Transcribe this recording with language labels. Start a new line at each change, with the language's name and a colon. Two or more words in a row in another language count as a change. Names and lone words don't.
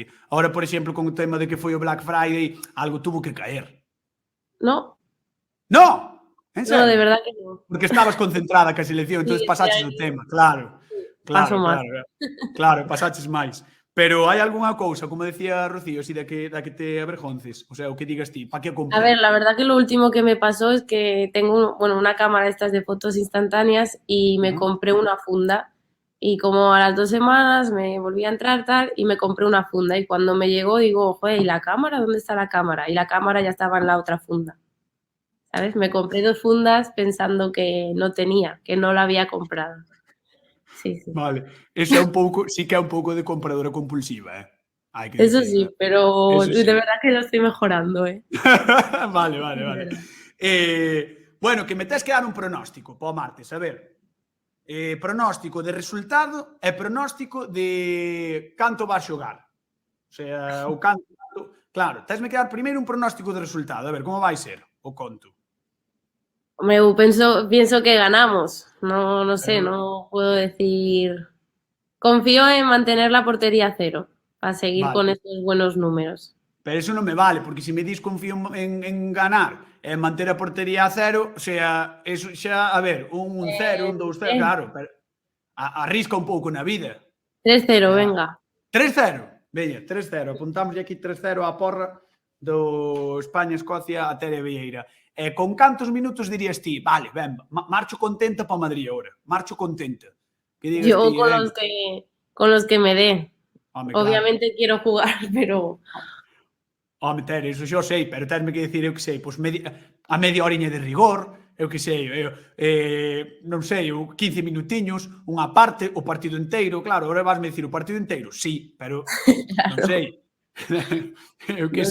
Galician: Ahora, por exemplo, con o tema de que foi o Black Friday,
Spanish: algo tuvo que caer. No. No? En serio? No, de verdad que no.
Galician: Porque estabas concentrada ca selección, entón pasaches o tema, claro. Paso máis. Claro, pasaches máis. Pero hai algunha cousa, como decía Rocío, así da que te avergonces? O sea, o que digas ti, pa que compré?
Spanish: A ver, la verdad que lo último que me pasó es que tengo, una cámara de estas de fotos instantáneas y me compré una funda. Y como a las 2 semanas me volví a entrar tal y me compré una funda. Y cuando me llegó digo, joder, ¿y la cámara? ¿Dónde está la cámara? Y la cámara ya estaba en la otra funda. ¿Sabes? Me compré 2 fundas pensando que no tenía, que no la había comprado. Sí. Vale.
Galician: Eso é un pouco, sí que é un pouco de compradora compulsiva, Hai que Eso
Spanish: decirlo, sí, pero de verdad que lo estoy mejorando, Vale.
Galician: Bueno, que me tes que dar un pronóstico para o martes, a ver. Pronóstico de resultado e pronóstico de canto vas xogar. O sea, o canto... Claro, tesme que dar primeiro un pronóstico de resultado. A ver, como vai ser o conto?
Spanish: Pienso que ganamos. No sé, no puedo decir. Confío en mantener la portería 0 para seguir con estos buenos números.
Galician: Pero eso non me vale, porque se me dis confío en ganar e manter a portería a cero,
Spanish: o sea,
Galician: eso xa, a ver, un 0, un 2-0, claro, pero arrisca un pouco na vida.
Spanish: 3-0, venga.
Galician: 3-0, veña, 3-0, apuntamos aquí 3-0 á porra do España-Escocia a Tere Vieira. Con cantos minutos dirías ti, vale, ben, marcho contenta para Madrid ahora, marcho contenta. Que digas
Spanish: Yo
Galician: ti,
Spanish: con los que me dé.
Galician: home, claro.
Spanish: Obviamente quiero jugar, pero...
Galician: Home, Tere, iso xo sei, pero tenme que dicir, eu que sei, pois a media horiña de rigor, eu que sei, non sei, 15 minutiños, unha parte, o partido inteiro, claro, agora vasme dicir o partido inteiro, sí, pero non sei. Eu que